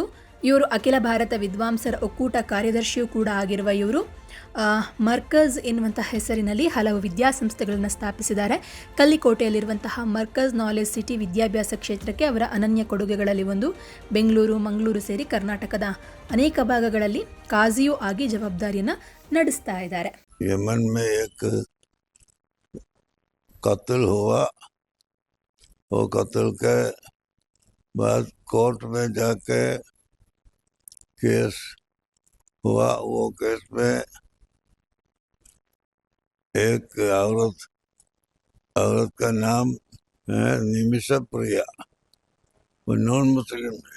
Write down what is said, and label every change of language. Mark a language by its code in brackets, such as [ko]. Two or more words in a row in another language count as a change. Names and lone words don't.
[kn] ಇವರು ಅಖಿಲ ಭಾರತ ವಿದ್ವಾಂಸರ ಒಕ್ಕೂಟ ಕಾರ್ಯದರ್ಶಿಯೂ ಕೂಡ ಆಗಿರುವ ಇವರು ಮರ್ಕಜ್ ಎನ್ನುವಂತಹ ಹೆಸರಿನಲ್ಲಿ ಹಲವು ವಿದ್ಯಾಸಂಸ್ಥೆಗಳನ್ನು ಸ್ಥಾಪಿಸಿದ್ದಾರೆ. ಕಲ್ಲಿಕೋಟೆಯಲ್ಲಿರುವಂತಹ ಮರ್ಕಜ್ ನಾಲೆಜ್ ಸಿಟಿ ವಿದ್ಯಾಭ್ಯಾಸ ಕ್ಷೇತ್ರಕ್ಕೆ ಅವರ ಅನನ್ಯ ಕೊಡುಗೆಗಳಲ್ಲಿ ಒಂದು. ಬೆಂಗಳೂರು, ಮಂಗಳೂರು ಸೇರಿ ಕರ್ನಾಟಕದ ಅನೇಕ ಭಾಗಗಳಲ್ಲಿ ಕಾಜಿಯೂ ಆಗಿ ಜವಾಬ್ದಾರಿಯನ್ನು ನಡೆಸ್ತಾ ಇದ್ದಾರೆ. [hi] यमन में एक कत्ल हुआ, वो कत्ल के बाद कोर्ट में जाके केस हुआ. वो केस में एक औरत का नाम है निमिषा प्रिया, वो [en] non Muslim [hi] है.